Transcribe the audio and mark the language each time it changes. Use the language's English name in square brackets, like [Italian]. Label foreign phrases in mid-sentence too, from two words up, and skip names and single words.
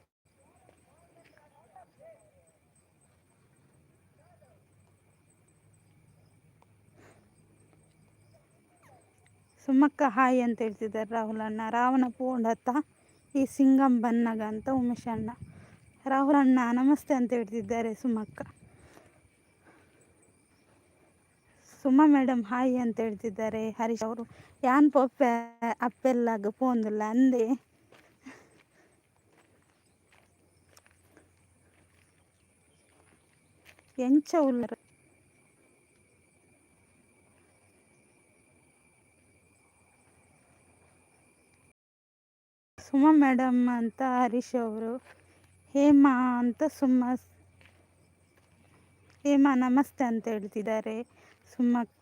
[Kannada] ಸುಮಕ್ಕ ಹಾಯ್ ಅಂತ ಹೇಳ್ತಿದ್ದಾರೆ ರಾಹುಲ್ ಅಣ್ಣ. [Tulu] ರಾವಣ ಪೋಂಡತ್ತ ಈ ಸಿಂಗಂ ಬನ್ನಗ ಅಂತ ಉಮೇಶ್ ಅಣ್ಣ. [Kannada] ರಾಹುಲ್ ಅಣ್ಣ ನಮಸ್ತೆ ಅಂತ ಹೇಳ್ತಿದ್ದಾರೆ ಸುಮಕ್ಕ. ಸುಮಾ ಮೇಡಮ್ ಹಾಯ್ ಅಂತ ಹೇಳ್ತಿದ್ದಾರೆ ಹರೀಶ್ ಅವರು. [Tulu] ಯಾನ್ ಪೊಪ್ಪೆ ಅಪ್ಪೆಲ್ಲಾಗ ಪೋಂದಿಲ್ಲ ಅಂದೆ. ಎಂಚ ಉಲ್ಲರು ಸುಮಾ ಮೇಡಮ್ ಅಂತ ಹರೀಶ್ ಅವರು. [Kannada] ಹೇಮಾ ಅಂತ ಹೇಮಾ ನಮಸ್ತೆ ಅಂತ ಹೇಳ್ತಿದ್ದಾರೆ ಸುಮ್ಮಕ್ಕ.